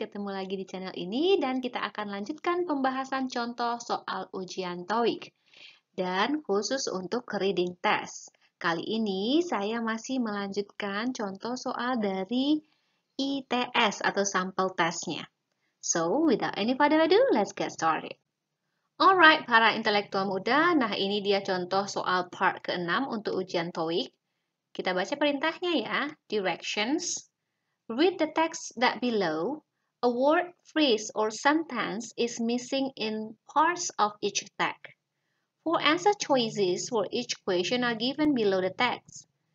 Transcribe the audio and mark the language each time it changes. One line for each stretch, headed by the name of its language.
Indonesian: Ketemu lagi di channel ini dan kita akan lanjutkan pembahasan contoh soal ujian TOEIC dan khusus untuk reading test. Kali ini saya masih melanjutkan contoh soal dari ITS atau sampel testnya.
English: So, without any further ado, let's get started.
Indonesian: Alright, para intelektual muda, nah ini dia contoh soal part ke-6 untuk ujian TOEIC. Kita baca perintahnya ya, directions.
English: Read the text that below. A word, phrase, or sentence is missing in parts of each text. 4 answer choices for each question are given below the text.